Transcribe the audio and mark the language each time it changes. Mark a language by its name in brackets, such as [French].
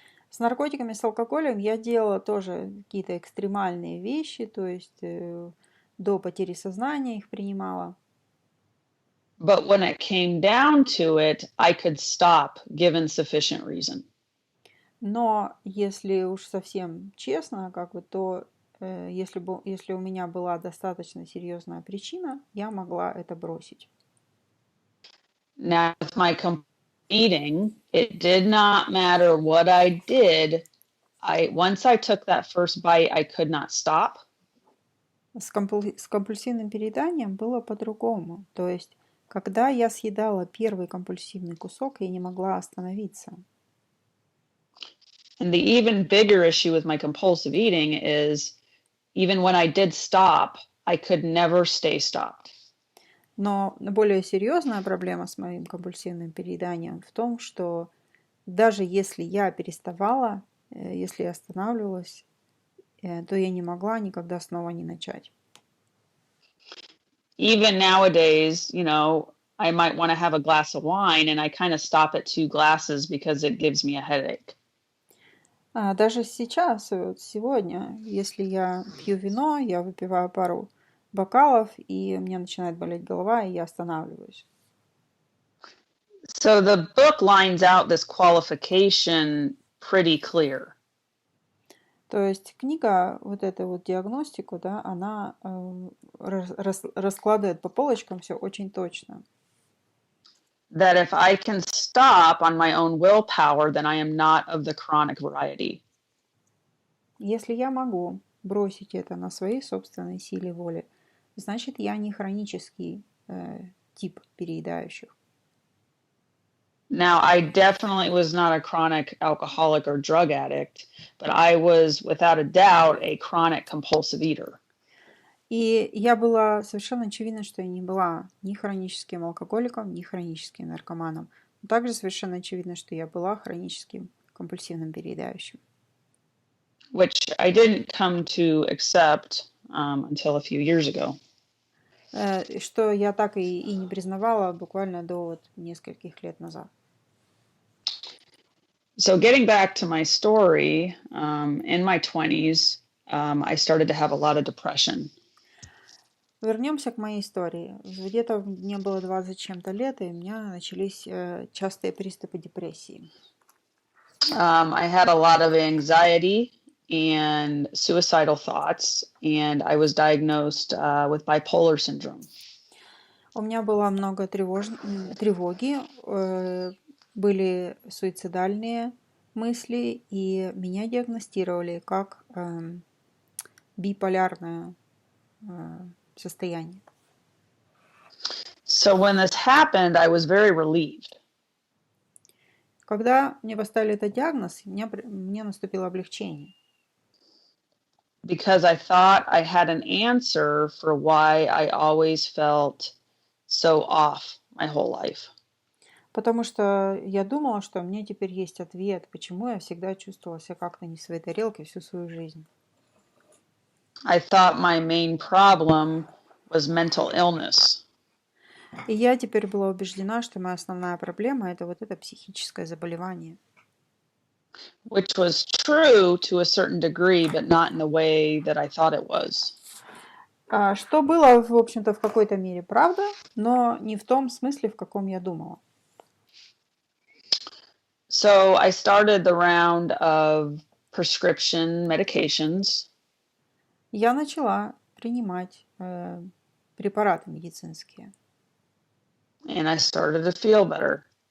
[Russian] С наркотиками, с алкоголем я делала тоже какие-то экстремальные вещи, то есть до потери сознания их принимала. [English] But when it came down to it, I could stop given sufficient reason. [Russian] Но если уж совсем честно, то если у меня была достаточно серьезная причина, я могла это бросить. [English] Now, with my eating, it did not matter what I did. Once I took that first bite, I could not stop. [Russian] С компульсивным перееданием было по-другому. То есть, когда я съедала первый компульсивный кусок, я не могла остановиться. [English] And the even bigger issue with my compulsive eating is, even when I did stop, I could never stay stopped. [Russian] Но более серьезная проблема с моим компульсивным перееданием в том, что даже если я переставала, если я останавливалась, то я не могла никогда снова не начать. [English] Even nowadays, I might want to have a glass of wine, and I kind of stop at 2 glasses because it gives me a headache. [Russian] Даже сейчас, вот сегодня, если я пью вино, я выпиваю пару бокалов, и мне начинает болеть голова, и я останавливаюсь. [English] So the book lines out this qualification pretty clear. [Russian] То есть книга, вот эту вот диагностику, да, она раскладывает по полочкам все очень точно. [English] That if I can stop on my own willpower, then I am not of the chronic variety. [Russian] Если я могу бросить это на своей собственной силе воли, значит, я не хронический тип переедающих. [English] Now, I definitely was not a chronic alcoholic or drug addict, but I was, without a doubt, a chronic compulsive eater. [Russian] И я была совершенно очевидно, что я не была ни хроническим алкоголиком, ни хроническим наркоманом. Но также совершенно очевидно, что я была хроническим компульсивным переедающим. [English] Which I didn't come to accept until a few years ago. [Russian] Что я так и не признавала буквально до нескольких лет назад. [English] So getting back to my story, in my 20s, I started to have a lot of depression. [Russian] Вернемся к моей истории. Где-то мне было 20 с чем-то лет, и у меня начались частые приступы депрессии. [English] I had a lot of anxiety and suicidal thoughts, and I was diagnosed with bipolar syndrome. [Russian] У меня было много тревоги, были суицидальные мысли, и меня диагностировали как биполярное состояние. [English] So when this happened, I was very relieved. [Russian] Когда мне поставили этот диагноз, мне наступило облегчение. [English] Because I thought I had an answer for why I always felt so off my whole life. [Russian] Потому что я думала, что у меня теперь есть ответ, почему я всегда чувствовала себя как-то не в своей тарелке всю свою жизнь. [English] I thought my main problem was mental illness. [Russian] И я теперь была убеждена, что моя основная проблема – это вот это психическое заболевание. [English] Which was true to a certain degree, but not in the way that I thought it was. [Russian] Что было, в общем-то, в какой-то мере правда, но не в том смысле, в каком я думала. [English] So I started the round of prescription medications. [Russian] Я начала принимать препараты медицинские. [English] And I started to feel better.